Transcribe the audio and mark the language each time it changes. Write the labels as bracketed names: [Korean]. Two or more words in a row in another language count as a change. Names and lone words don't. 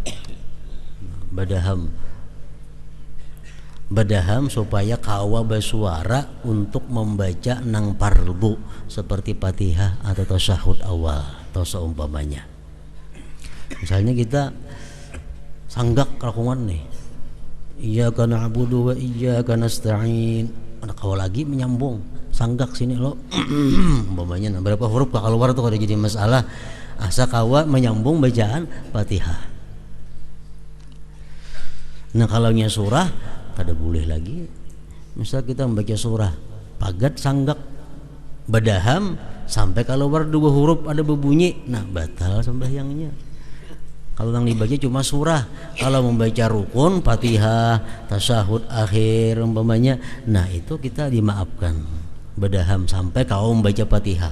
[Banjar] supaya kawa bersuara untuk membaca nang parbu seperti Fatihah atau tasyahud awal atau seumpamanya. Misalnya kita sanggak rakungan nih, [Arabic] إياك نعبد وإياك نستعين. [Banjar] Ada kau lagi menyambung sanggak sini lo umpamanya, nah, berapa huruf keluar tuh kalau jadi masalah. Asa kawa menyambung bacaan Fatihah. Nah kalau nya surah kada boleh lagi. Misal kita membaca surah pagat sanggak badaham sampai keluar dua huruf ada berbunyi, nah batal sembahyangnya. Kalau yang dibaca cuma surah, kalau membaca rukun, Fatihah, tasyahud akhir umpamanya, nah itu kita dimaafkan badaham sampai kau membaca Fatihah.